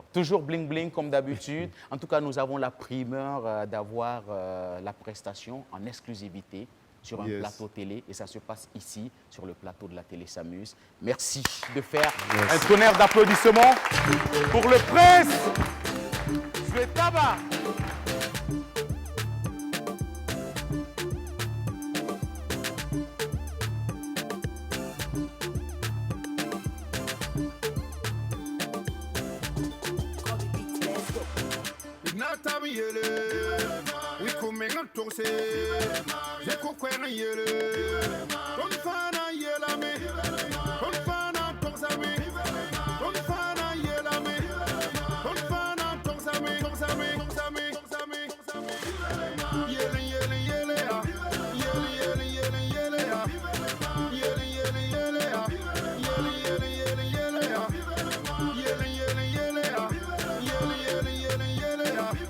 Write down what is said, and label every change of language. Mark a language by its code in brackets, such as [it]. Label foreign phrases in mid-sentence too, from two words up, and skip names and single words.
[fr] Toujours bling bling comme d'habitude. En tout cas, nous avons la primeur d'avoir la prestation en exclusivité sur un plateau télé et ça se passe ici, sur le plateau de la télé s'amuse. Merci de faire un tonnerre d'applaudissements pour le Prince Wetaba. Natami yele, [en] we coming on to say, je coquena yele, on fana yela me, on fana toxame, on fana yela me, on fana toxame, yele yele yele ah, yele yele yele yele ah, yele yele yele ah, yele yele yele yele ah, yele yele yele ah, yele yele yele yele ah.